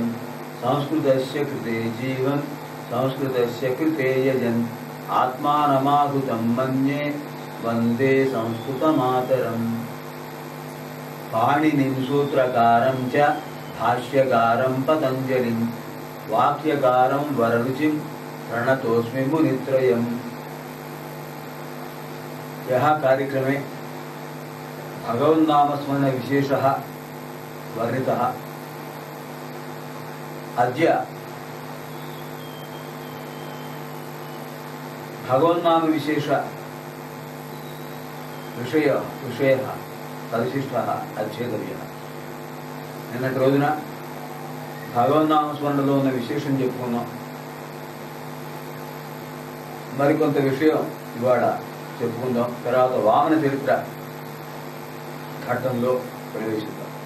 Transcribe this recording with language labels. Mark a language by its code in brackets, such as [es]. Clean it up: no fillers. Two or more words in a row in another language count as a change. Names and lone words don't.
[sa] సంస్కృతస్య కృతే జీవన్ సంస్కృతస్య కృతే యజన్ ఆత్మానమాహుతం మన్యే వందే సంస్కృతమాతరం। పాణినిం సూత్రకారం చ భాష్యకారం పతంజలిం వాక్యకారం వరరుచిం ప్రణతోస్మి మునిత్రయం। यह कार्यक्रमे भगवन्नामस्मरण विशेषः वर्णितः। अद्य भगवन्नाम विशेष विषयः परिशिष्टः अध्येतव्यः। [te] నిన్నటి రోజున భగవన్నామ స్మరణలో ఉన్న విశేషం చెప్పుకున్నాం। మరికొంత విషయం ఇవాళ చెప్పుకుందాం। తర్వాత వామన చరిత్ర ఘట్టంలో ప్రవేశిద్దాం.